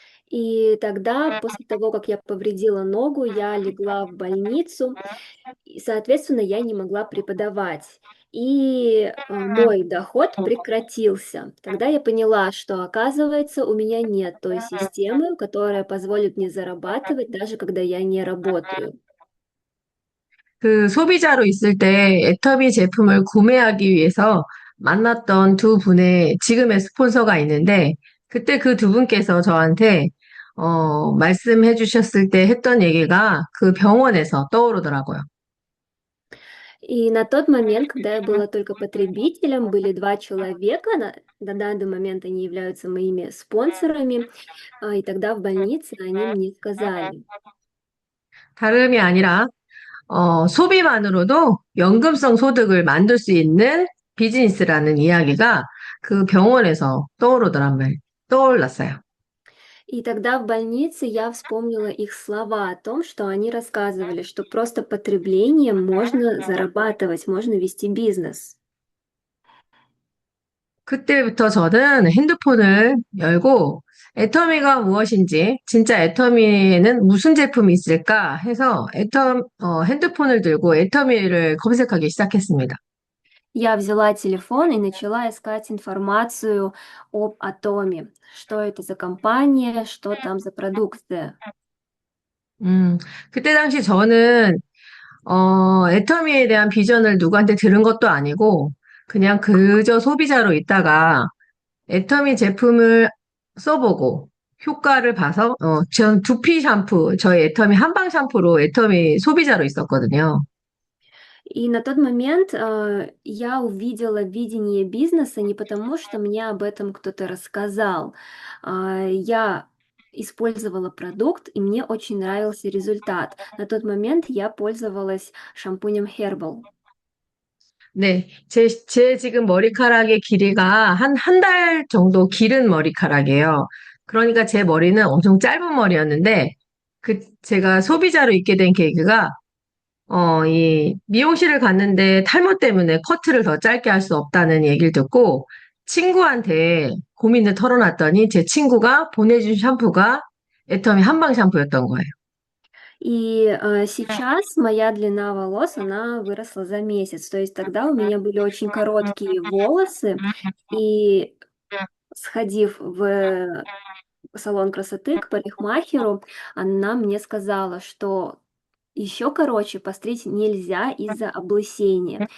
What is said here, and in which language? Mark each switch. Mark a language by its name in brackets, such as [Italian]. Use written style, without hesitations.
[Russian] И тогда, после того, как я повредила ногу, я легла в больницу, и, соответственно, я не могла преподавать. И мой доход прекратился. Тогда я поняла, что, оказывается, у меня нет той системы, которая позволит мне зарабатывать, даже когда я не работаю. [Korean] 그 소비자로 있을 때 애터미 제품을 구매하기 위해서 만났던 두 분의 지금의 스폰서가 있는데, 그때 그 두 분께서 저한테, 말씀해 주셨을 때 했던 얘기가 그 병원에서 떠오르더라고요. [Russian] И на тот момент, когда я была только потребителем, были два человека, на данный момент они являются моими спонсорами, и тогда в больнице они мне сказали: [Korean] 다름이 아니라, 소비만으로도 연금성 소득을 만들 수 있는 비즈니스라는 이야기가 그 병원에서 떠올랐어요. [Russian] И тогда в больнице я вспомнила их слова о том, что они рассказывали, что просто потреблением можно зарабатывать, можно вести бизнес. [Korean] 그때부터 저는 핸드폰을 열고 애터미가 무엇인지, 진짜 애터미에는 무슨 제품이 있을까 해서 핸드폰을 들고 애터미를 검색하기 시작했습니다. [Russian] Я взяла телефон и начала искать информацию об Атоме. Что это за компания, что там за продукция. [Korean] 음, 그때 당시 저는, 애터미에 대한 비전을 누구한테 들은 것도 아니고, 그냥 그저 소비자로 있다가 애터미 제품을 써보고 효과를 봐서, 전 두피 샴푸, 저희 애터미 한방 샴푸로 애터미 소비자로 있었거든요. [Russian] И на тот момент я увидела видение бизнеса не потому, что мне об этом кто-то рассказал. Я использовала продукт, и мне очень нравился результат. На тот момент я пользовалась шампунем Herbal. [Korean] 네, 제 지금 머리카락의 길이가 한 달 정도 기른 머리카락이에요. 그러니까 제 머리는 엄청 짧은 머리였는데, 제가 소비자로 있게 된 계기가, 이 미용실을 갔는데 탈모 때문에 커트를 더 짧게 할 수 없다는 얘기를 듣고, 친구한테 고민을 털어놨더니 제 친구가 보내준 샴푸가 애터미 한방 샴푸였던 거예요. [Russian] И сейчас моя длина волос, она выросла за месяц. То есть тогда у меня были очень короткие волосы, и сходив в салон красоты к парикмахеру, она мне сказала, что еще короче постричь нельзя из-за облысения.